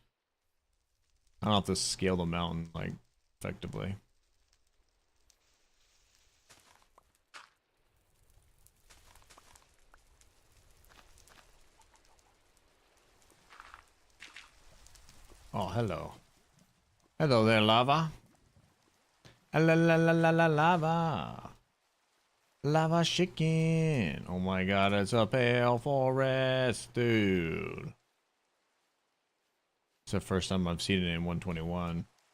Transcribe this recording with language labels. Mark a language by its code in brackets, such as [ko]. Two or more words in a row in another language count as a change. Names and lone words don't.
[en] I don't have to scale the mountain, like, effectively. Oh, hello. Hello there, lava. La la la la la lava. Lava chicken. Oh my god, it's a pale forest, dude. It's the first time I've seen it in 121.